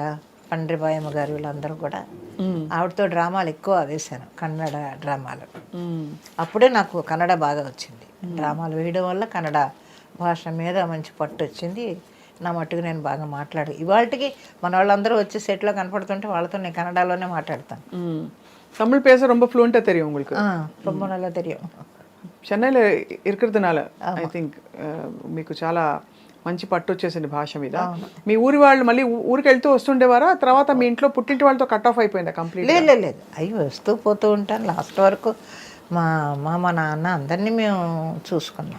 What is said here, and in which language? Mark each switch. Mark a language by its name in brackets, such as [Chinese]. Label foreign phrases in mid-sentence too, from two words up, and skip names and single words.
[Telugu] పండ్రిబాయమ్మ గారు వీళ్ళందరూ కూడా ఆవిడతో డ్రామాలు ఎక్కువ వేశాను, కన్నడ డ్రామాలు. అప్పుడే నాకు కన్నడ బాగా వచ్చింది. డ్రామాలు వేయడం వల్ల కన్నడ భాష మీద మంచి పట్టు వచ్చింది. నా మట్టుకు నేను బాగా మాట్లాడు. ఇవాళకి మన వాళ్ళందరూ వచ్చి సెట్లో కనపడుతుంటే వాళ్ళతో నేను కన్నడలోనే మాట్లాడతాను. [Tamil] தமிழ் பேச ரொம்ப ஃப்ளூயண்டா தெரியும் உங்களுக்கு? ரொம்ப நல்லா தெரியும். [Telugu] చెన్నైలో ఇరుకుతునాల [English] I think [Telugu] మీకు చాలా మంచి పట్టు వచ్చేసింది భాష మీద. మీ ఊరి వాళ్ళు మళ్ళీ ఊరికి వెళ్తూ వస్తుండేవారా? తర్వాత మీ ఇంట్లో పుట్టింటి వాళ్ళతో [English] cut off [Telugu] అయిపోయిందా కంప్లీట్? లేదు, అయ్యి వస్తూ పోతూ ఉంటాను. లాస్ట్ వరకు మా నాన్న అందరినీ మేము చూసుకున్నాం.